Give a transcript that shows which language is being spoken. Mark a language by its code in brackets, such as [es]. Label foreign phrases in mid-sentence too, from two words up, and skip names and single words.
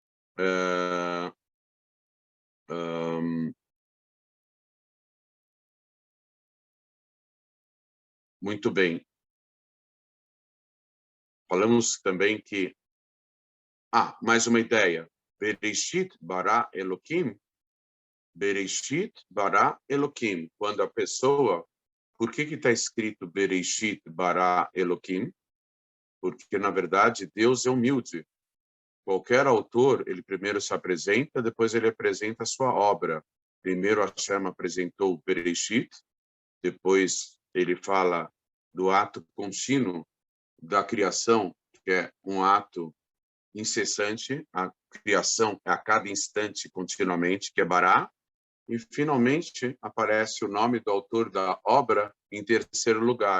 [pt] Muito bem. Falamos também que... mais uma ideia. [he] בראשית ברא אלקים. בראשית ברא אלקים. [pt] Quando a pessoa... Por que está escrito [he] בראשית ברא אלקים? [pt] Porque, na verdade, Deus é humilde. Qualquer autor, ele primeiro se apresenta, depois ele apresenta a sua obra. Primeiro Hashem apresentou o Bereshit, depois ele fala do ato contínuo da criação, que é um ato incessante, a criação a cada instante, continuamente, que é Bará, e finalmente aparece o nome do autor da obra em terceiro lugar.